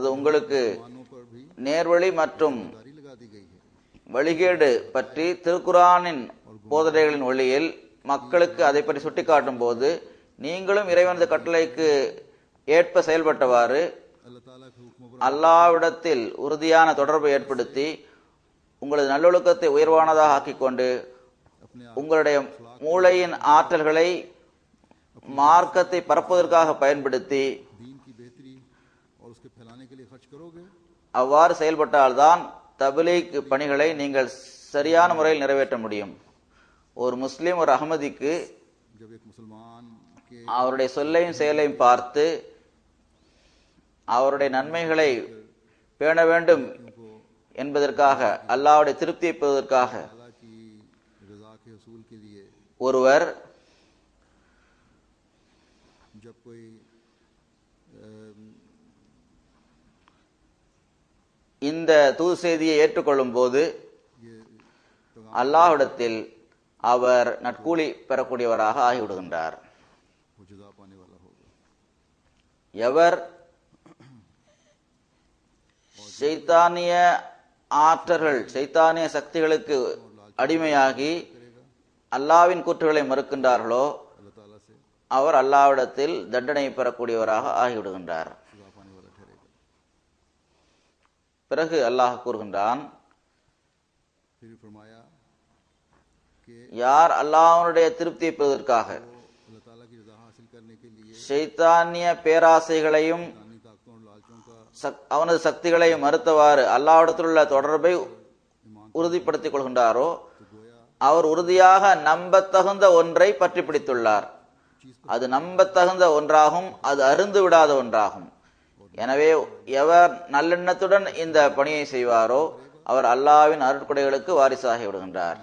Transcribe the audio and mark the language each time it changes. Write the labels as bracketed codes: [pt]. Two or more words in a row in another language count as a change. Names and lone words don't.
[ta] உங்களுக்கு நேர்வழி மற்றும் வழிகேடு பற்றி திருக்குர்ஆனின் போதனைகளின் ஒளியில் மக்களுக்கு அதை பற்றி சுட்டிக்காட்டும் போது, நீங்களும் இறைவனது கட்டளைக்கு ஏற்ப செயல்பட்டவாறு அல்லாஹ்விடத்தில் உறுதியான தொடர்பை ஏற்படுத்தி உங்களது நல்லொழுக்கத்தை உயர்வானதாக ஆக்கிக்கொண்டு உங்களுடைய மூளையின் ஆற்றல்களை மார்க்கத்தை பரப்புவதற்காக பயன்படுத்தி [ur] दीन की बेहतरी और उसके फैलाने के लिए खर्च करोगे [ta] அவ்வாறு செயல்பட்டால்தான் தப்லீக் பணிகளை நீங்கள் சரியான முறையில் நிறைவேற்ற முடியும். ஒரு முஸ்லிம் ஒரு அஹ்மதிக்கு [ur] जब एक मुसलमान के [ta] அவருடைய சொல்லையும் செயலையும் பார்த்து அவருடைய நன்மைகளை பேண வேண்டும் என்பதற்காக, அல்லாஹ்வுடைய திருப்தியை பெறுவதற்காக [ur] अल्लाह की रजा के हसूल के लिए [ta] ஒருவர் [ur] जब कोई [ta] இந்த தூது செய்தியை ஏற்றுக்கொள்ளும் போது [ur] ये [ta] அல்லாஹ்விடத்தில் அவர் நற்கூலி பெறக்கூடியவராக ஆகிவிடுகின்றார். [ur] वो जज़ा पाने वाला होगा. [ta] எவர் ஷைத்தானிய ஆற்றல்கள் ஷைத்தானிய சக்திகளுக்கு அடிமையாகி அல்லாஹ்வின் கூற்றுகளை மறுக்கின்றார்களோ [ur] अल्लाह ताला से [ta] அவர் அல்லாஹ்விடத்தில் தண்டனை பெறக்கூடியவராக ஆகிவிடுகின்றார். [ur] सजा पाने वाला ठहरेगा. [ta] பிறகு அல்லாஹ் கூறுகின்றான், [ur] फिर फरमाया कि [ta] யார் அல்லாஹ்வுடைய திருப்தியை பெறுவதற்காக [ur] अल्लाह ताला की रजा हासिल करने के लिए [ta] ஷைத்தானிய பேராசைகளையும் [ur] दानी ताकतों और लालचों का [ta] அவனது சக்திகளை மறுத்தவாறு அல்லாஹ்விடத்தில் உள்ள தொடர்பை உறுதிப்படுத்திக் கொள்கின்றாரோ அவர் உறுதியாக நம்பத்தகுந்த ஒன்றை பற்றி பிடித்துள்ளார். அது நம்பத்தகுந்த ஒன்றாகும், அது அருந்து விடாத ஒன்றாகும். எனவே எவர் நல்லெண்ணத்துடன் இந்த பணியை செய்வாரோ அவர் அல்லாஹ்வின் அருட்கொடைகளுக்கு வாரிசாகி விடுகின்றார்.